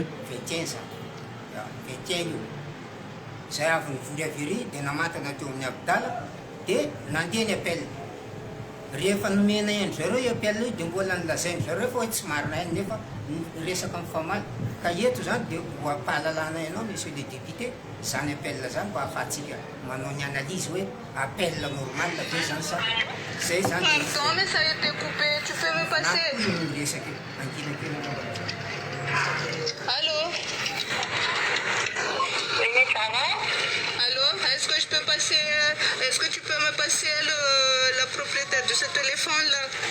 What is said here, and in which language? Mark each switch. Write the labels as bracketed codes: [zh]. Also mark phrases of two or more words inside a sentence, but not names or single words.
[mg] 21 zany 21 io zay avy nivory avery dia namantana teo amin'ny Abdala dia nandeha ny appel rehefa nomena endry zareo io appel io dia mbola nilazainy zareo fa hoe tsy marina ihany nefa resaka mifamaly ka eto zany dia ho ampahalalana ianao [fr] monsieur le député [mg] zany appel zany mba ahafahatsika manao ny analyse hoe [fr] appel normal [mg] be zany sa zay zany [fr] Pardon, mais ça a été coupé. Tu peux me passer? [mg] resaky ankilankelana [fr] Allô? Allô? Est-ce que je peux passer? Est-ce que tu peux me passer la propriétaire de ce téléphone-là?